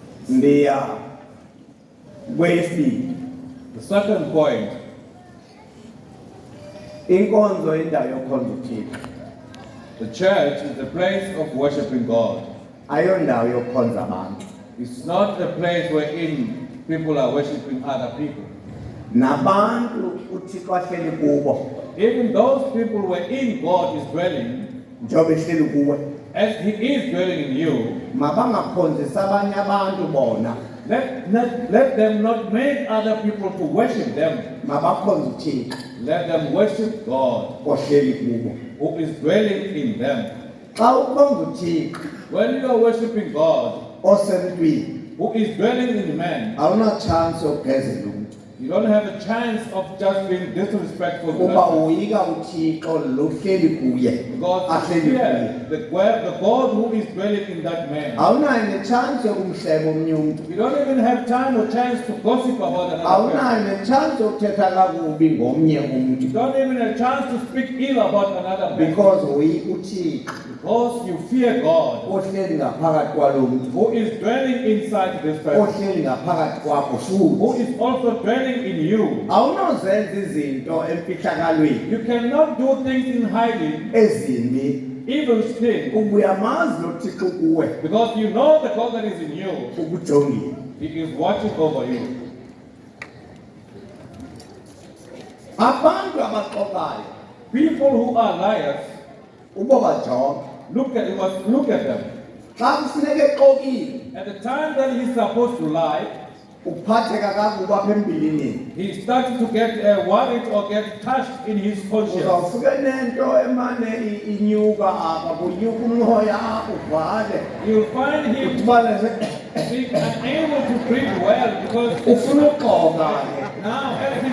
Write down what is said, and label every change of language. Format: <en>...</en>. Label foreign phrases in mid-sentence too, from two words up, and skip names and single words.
<xh>ndiya kwesibili.</xh> <en>The second point,</en> <xh>Inkonzo indawo yokukhonza uThixo,</xh> <en>the church is the place of worshiping God.</en> <xh>ayondawo yokukhonza abantu.</xh> <en>It's not a place wherein people are worshiping other people.</en> <xh>Nabantu uThixo ahleli kubo,</xh> <en>Even those people wherein God is dwelling,</en> <xh>njengoba ehleli kuwe,</xh> <en>as He is dwelling in you,</en> <xh>mabangakhonzisa abanye abantu bona,</xh> <en>let them not make other people to worship them.</en> <xh>mabakhonze uThixo</xh> <en>Let them worship God</en> <xh>ohleli kubo.</xh> <en>who is dwelling in them.</en> <xh>Xa ukhonza uThixo</xh> <en>When you are worshiping God</en> <xh>osemntwini,</xh> <en>who is dwelling in man,</en> <xh>awuna chance yokugezela umntu.</xh> <en>you don't have a chance of just being disrespectful to</en> <xh>Kuba</xh> <en>that person.</en> <xh>uyika uThixo lo hleli kuye,</xh> <en>Because</en> <xh>ahleli kuye.</xh> <en>here, the God who is dwelling in that man.</en> <xh>Awunayo nechance yokumhleba omnye umntu.</xh> <en>You don't even have time or chance to gossip about another person.</en> <xh>Awunayo nechance yokuthetha kakubi ngomnye</xh> <en>You</en> <xh>umntu,</xh> <en>don't even have a chance to speak ill about another person.</en> <xh>because uyika uThixo</xh> <en>Because you fear God</en> <xh>ohleli ngaphakathi kwalo mntu,</xh> <en>who is dwelling inside this person.</en> <xh>ohleli ngaphakathi kwakho</xh> <en>Who</en> <xh>futhi.</xh> <en>is also dwelling in you.</en> <xh>Awunozenza izinto emfihlakalweni</xh> <en>You cannot do things in hiding,</en> <xh>ezimbi,</xh> <en>evil sin,</en> <xh>kuba uyamazi lo Thixo kuwe</xh> <en>because you know the God that is in you.</en> <xh>ukujongile.</xh> <en>He is watching over you.</en> <xh>Abantu abaxokayo</xh> <en>People who are liars,</en> <xh>uba bajonge,</xh> <en>look at them.</en> <xh>xa kufuneka exokile</xh> <en>At the time that he's supposed to lie,</en> <xh>uphatheka kakubi apha embilinini,</xh> <en>he starts to get worried or get touched in his conscience.</en> <xh>uzawufike nento emane inyuka apha, kunyuka umoya apha uvale,</xh> <en>You'll find him</en> <xh>udibane</xh> <en>being unable to breathe well because</en> <xh>ufuna uxoka ke.</xh> <en>now as he's</en>